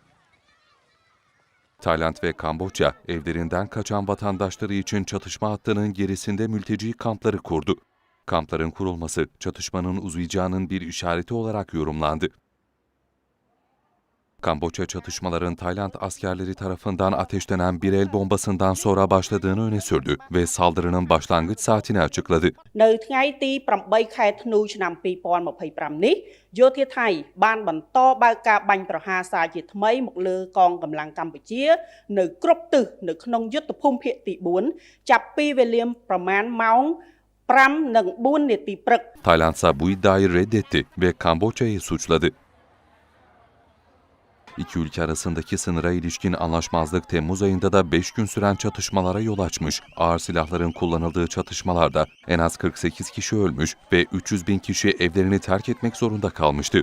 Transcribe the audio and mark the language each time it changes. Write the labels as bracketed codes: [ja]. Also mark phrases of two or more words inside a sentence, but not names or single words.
[tr] Tayland ve Kamboçya, evlerinden kaçan vatandaşları için çatışma hattının gerisinde mülteci kampları kurdu. Kampların kurulması, çatışmanın uzayacağının bir işareti olarak yorumlandı. Kamboçya çatışmaların Tayland askerleri tarafından ateşlenen bir el bombasından sonra başladığını öne sürdü ve saldırının başlangıç saatini açıkladı. [km] នៅថ្ងៃទី8 ខែធ្នូឆ្នាំ2025នេះយោធាថៃបានបន្តបើកការបាញ់ប្រហារសារជាថ្មីមកលើកងកម្លាំងកម្ពុជានៅគ្រប់ទិសនៅក្នុងយុទ្ធភូមិភាគទី4ចាប់ពីវេលាប្រមាណម៉ោង 5:04 នាទីព្រឹក [tr] Tayland ise bu iddiayı reddetti ve Kamboçya'yı suçladı. İki ülke arasındaki sınıra ilişkin anlaşmazlık Temmuz ayında da 5 gün süren çatışmalara yol açmış. Ağır silahların kullanıldığı çatışmalarda en az 48 kişi ölmüş ve 300 bin kişi evlerini terk etmek zorunda kalmıştı.